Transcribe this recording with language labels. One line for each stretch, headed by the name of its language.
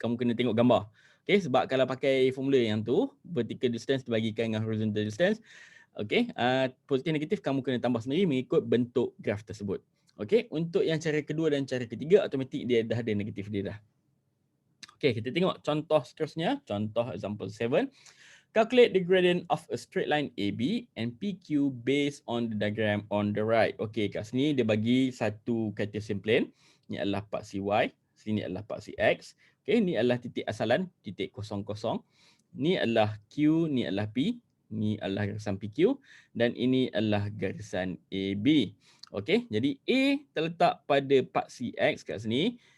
Malay: Kamu kena tengok gambar. Okey, sebab kalau pakai formula yang tu, vertical distance dibahagikan dengan horizontal distance, okey, positif negatif kamu kena tambah sendiri mengikut bentuk graf tersebut. Okey, untuk yang cara kedua dan cara ketiga, automatik dia dah ada negatif dia dah. Okey, kita tengok contoh seterusnya. Contoh example 7.
English: Calculate the gradient of a straight line AB and PQ based on the diagram on the right.
Malay: Okey, kat sini dia bagi satu Cartesian plane. Ini adalah paksi Y, sini adalah paksi X. Okey, ini adalah titik asalan, titik 0, 0. Ini adalah Q, ini adalah P. Ini adalah garisan PQ dan ini adalah garisan AB. Okey, jadi A terletak pada paksi X kat sini.